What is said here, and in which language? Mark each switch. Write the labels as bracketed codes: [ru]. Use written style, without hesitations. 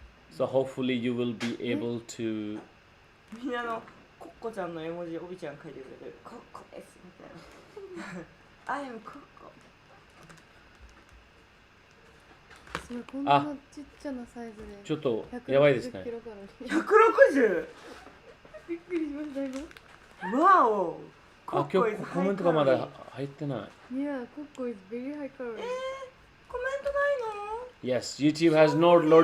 [en] So hopefully you will be able to. [ja] みんなコッコちゃんの絵文字、おびちゃん書いてくれてる。コッコですみたいな。 I am コッコ。それこんなちっちゃなサイズで。ちょっとやばいですね。 160。びっくりしました今。わお。あ、今日コメントがまだ入ってない。 [en] Yeah, Coco is very high calorie. [ja] コメントないの [en] Yes, YouTube has not loaded.